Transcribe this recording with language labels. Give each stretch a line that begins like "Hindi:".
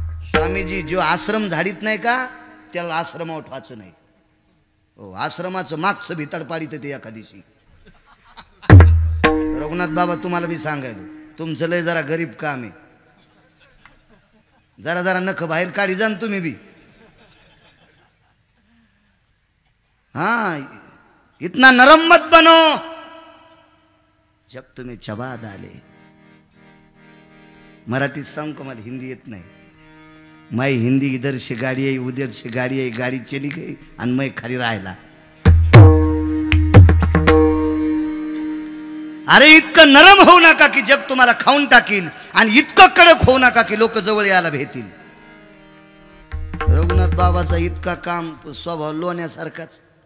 Marathi: स्वामीजी जो आश्रम झाडीत नाही का त्याला आश्रमावर ठेवायचं नाही. हो आश्रमाचं मागचं भितड पाडीत ते एका दिवशी. रघुनाथ बाबा तुम्हाला बी सांगायलो तुमचं लय जरा गरीब काम आहे. जरा जरा नख बाहेर काढी जा तुम्ही बी.
Hindi: हाँ इतना नरम मत बनो जब तुम्हें चबा डाले.
Marathi: मराठीत सांग मला हिंदी येत नाही.
Hindi: मैं हिंदी इधर से गाड़ी आई उधर से गाड़ी आई गाड़ी चली गई
Marathi: आणि
Hindi: मैं खाली राहिला.
Marathi: अरे इतकं नरम होऊ नका की जग तुम्हाला खाऊन टाकील आणि इतकं कडक होऊ नका की लोक जवळ यायला भेटतील. रघुनाथ बाबाचा इतका काम स्वभाव लोण्यासारखाच.